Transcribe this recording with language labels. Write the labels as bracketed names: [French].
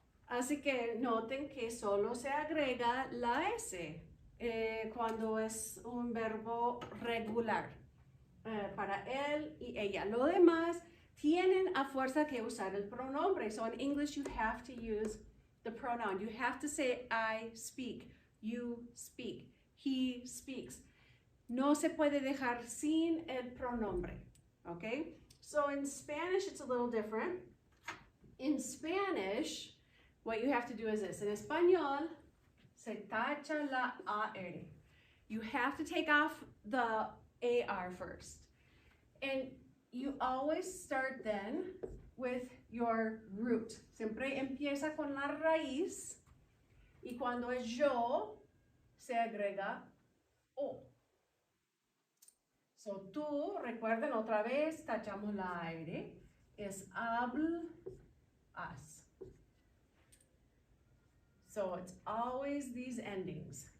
[Spanish] Así que noten que solo se agrega la S cuando es un verbo regular para él y ella. Lo demás tienen a fuerza que usar el pronombre. [English] So in English you have to use the pronoun. You have to say I speak, you speak, he speaks. [Spanish] No se puede dejar sin el pronombre, okay? [English] So in Spanish, it's a little different. In Spanish, what you have to do is this. [Spanish] En español, se tacha la AR. [English] You have to take off the AR first. And you always start then with your root. [Spanish] Siempre empieza con la raíz. Y cuando es yo, se agrega O. So, tú, recuerden otra vez, tachamos la AR, es hablas. [English] So, it's always these endings.